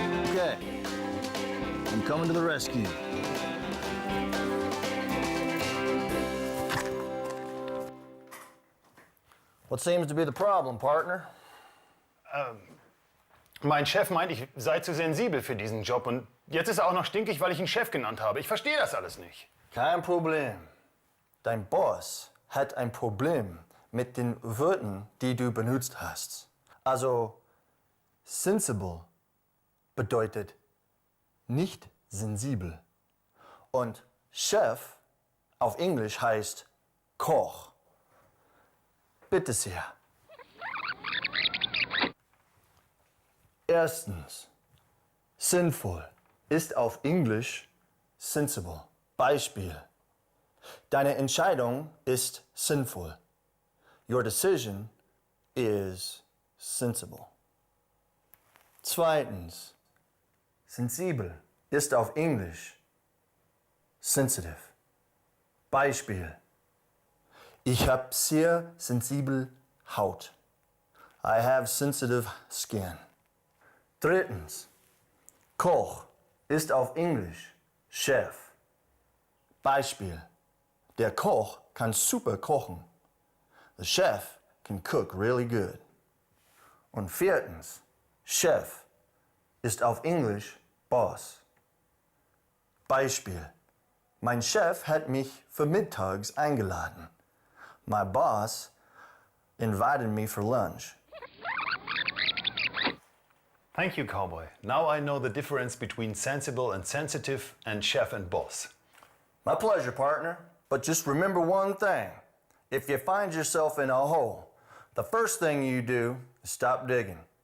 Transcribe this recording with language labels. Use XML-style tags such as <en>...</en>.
<en>Okay, I'm coming to the rescue. What seems to be the problem, partner?</en> <de>Mein Chef meint, ich sei zu sensibel für diesen Job und jetzt ist er auch noch stinkig, weil ich ihn Chef genannt habe. Ich verstehe das alles nicht. Kein Problem. Dein Boss hat ein Problem mit den Wörtern, die du benutzt hast. Also, sensible bedeutet nicht sensibel. Und Chef auf Englisch heißt Koch. Bitte sehr. Erstens, sinnvoll ist auf Englisch sensible. Beispiel. Deine Entscheidung ist sinnvoll.</de> <en>Your decision is sensible.</en> <de>Zweitens, sensibel ist auf Englisch sensitive. Beispiel. Ich habe sehr sensible Haut.</de> <en>I have sensitive skin.</en> <de>Drittens, Koch ist auf Englisch Chef. Beispiel. Der Koch kann super kochen.</de> <en>The chef can cook really good.</en> <de>Und viertens, Chef ist auf Englisch Boss. Beispiel. Mein Chef hat mich für mittags eingeladen.</de> <en>My boss invited me for lunch. Thank you, cowboy. Now I know the difference between sensible and sensitive and chef and boss. My pleasure, partner. But just remember one thing. If you find yourself in a hole, the first thing you do is stop digging.</en>